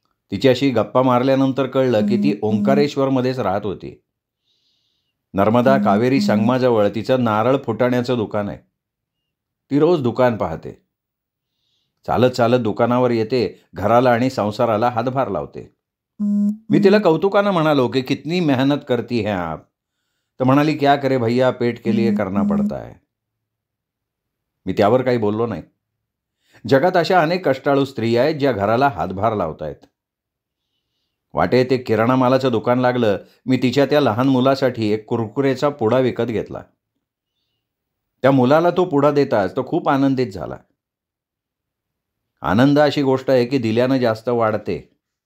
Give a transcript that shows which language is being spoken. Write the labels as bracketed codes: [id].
[mr] तिच्याशी गप्पा मारल्यानंतर कळलं की ती ओंकारेश्वरमध्येच राहत होती. नर्मदा कावेरी संगमाजवळ तिचं नारळ फुटाण्याचं दुकान आहे. ती रोज दुकान पाहते. चालत चालत दुकानावर येते, घराला आणि संसाराला हातभार लावते. मी तिला कौतुकानं म्हणालो की [hi] कितनी मेहनत करती हैं आप. [mr] तर म्हणाली, [hi] क्या करे भैया, पेट के लिए करना पड़ता है. [mr] मी त्यावर काही बोललो नाही. जगात अशा अनेक कष्टाळू स्त्रिया आहेत ज्या घराला हातभार लावतायत. वाटेत एक किराणा मालाचं दुकान लागलं. मी तिच्या त्या लहान मुलासाठी एक कुरकुरेचा पुडा विकत घेतला. त्या मुलाला तो पुडा देताच तो खूप आनंदित झाला. आनंद अशी गोष्ट आहे की दिल्यानं जास्त वाढते.